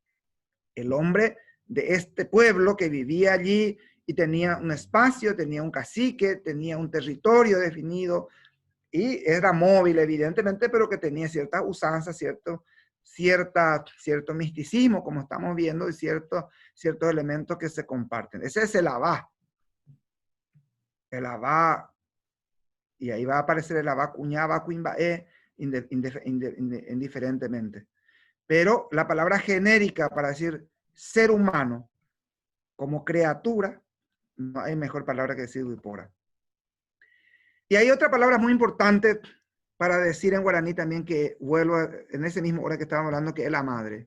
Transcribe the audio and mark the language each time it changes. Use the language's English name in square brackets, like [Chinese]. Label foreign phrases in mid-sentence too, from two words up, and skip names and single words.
[Spanish] de este pueblo que vivía allí y tenía un espacio, tenía un cacique, tenía un territorio definido y era móvil evidentemente, pero que tenía cierta usanza, cierto misticismo, como estamos viendo, y ciertos elementos que se comparten. Ese es el Abá. El Abá, y ahí va a aparecer el [Guarani] Abá cuñá, Abá cuimbaé, [Spanish] indiferentemente. Pero la palabra genérica para decir ser humano como criatura, no hay mejor palabra que decir Wipora. Y hay otra palabra muy importante para decir en guaraní también, que vuelvo en ese mismo hora que estábamos hablando, que es la madre.